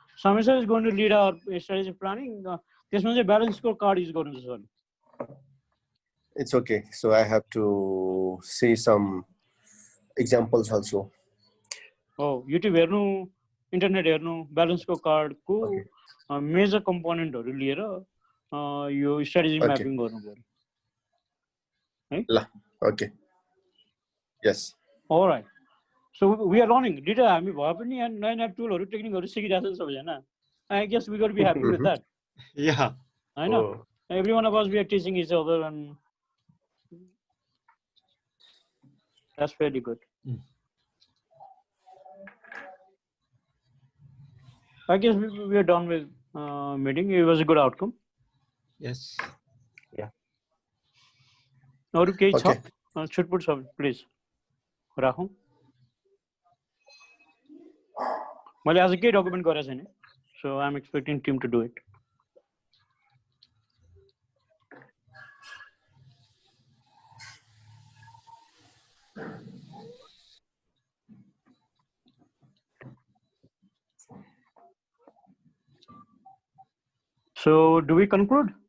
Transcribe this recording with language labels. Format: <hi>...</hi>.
<en>Samir sir is going to lead our strategy planning. This means a balance scorecard is going to be. It's okay. So I have to see some examples also.</en> <ne>Oh, YouTube हेर्नु internet हेर्नु balance scorecard को major component हरू लिएर यो strategy mapping गर्नु पर्यो है</ne> <en>ल okay yes all right. So we are learning.</en> <ne>Did हामी भए पनि यहाँ नयाँ नयाँ टुलहरू टेक्निकहरू सिकिरहेको छ सबैजना</ne> <en>I guess we got to be happy with that. Yeah. I know. Every one of us we are teaching each other and that's very good. I guess we are done with meeting. It was a good outcome. Yes. Yeah.</en> <ne>अरु केही छ छुटपुट छ please राखौँ मैले आज केही document गरेको छैन</ne> <en>So I am expecting team to do it So do we conclude?</en>